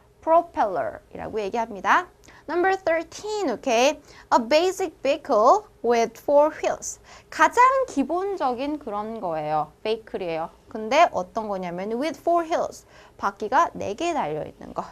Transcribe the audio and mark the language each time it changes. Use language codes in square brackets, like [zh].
[ko] propeller이라고 얘기합니다. [en] Number 13, okay? A basic vehicle with four wheels. [ko] 가장 기본적인 그런 거예요. vehicle이에요. 근데 어떤 거냐면 [en] with four wheels. [ko] 바퀴가 4개 달려있는 거.